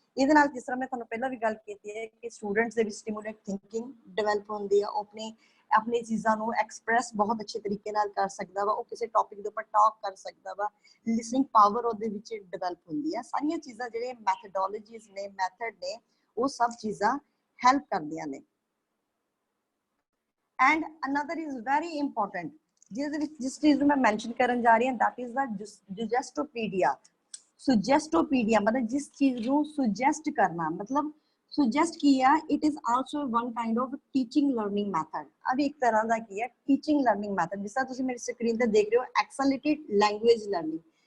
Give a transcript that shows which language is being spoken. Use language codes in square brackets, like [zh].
[pa] ਇਹਦੇ ਨਾਲ ਜਿਸ ਤਰ੍ਹਾਂ ਮੈਂ ਤੁਹਾਨੂੰ ਪਹਿਲਾਂ ਵੀ ਗੱਲ ਕੀਤੀ ਹੈ ਕਿ ਸਟੂਡੈਂਟਸ ਦੇ ਵਿੱਚ ਸਟਿਮੂਲੇਟ ਥਿੰਕਿੰਗ ਡਿਵੈਲਪ ਹੁੰਦੀ ਆ, ਉਹ ਆਪਣੀ ਚੀਜ਼ਾਂ ਨੂੰ ਐਕਸਪ੍ਰੈਸ ਬਹੁਤ ਅੱਛੇ ਤਰੀਕੇ ਨਾਲ ਕਰ ਸਕਦਾ ਵਾ, ਉਹ ਕਿਸੇ ਟੌਪਿਕ ਦੇ ਉੱਪਰ ਟਾਕ ਕਰ ਸਕਦਾ ਵਾ, ਲਿਸਨਿੰਗ ਪਾਵਰ ਉਹਦੇ ਵਿੱਚ ਡਿਵੈਲਪ ਹੁੰਦੀ ਆ। ਸਾਰੀਆਂ ਚੀਜ਼ਾਂ ਜਿਹੜੇ ਮੈਥਡੋਲੋਜੀਜ਼ ਨੇ, ਮੈਥਡ ਨੇ, ਉਹ ਸਭ ਚੀਜ਼ਾਂ ਹੈਲਪ ਕਰਦੀਆਂ ਨੇ। [en] And another is very important, [hi] जिस चीज में मेंशन करन जा रही है, [en] that is the suggestoppedia। suggestoppedia [hi] मतलब जिस चीज ਨੂੰ suggest करना, मतलब suggest किया, [en] it is also one kind of teaching learning method। [hi] अब एक तरह [pa] ਦਾ ਕੀ ਹੈ [en] teaching learning method, [pa] ਜਿਸ ਤਰ੍ਹਾਂ ਤੁਸੀਂ ਮੇਰੀ ਸਕਰੀਨ ਤੇ ਦੇਖ ਰਹੇ ਹੋ [en] accelerated language learning।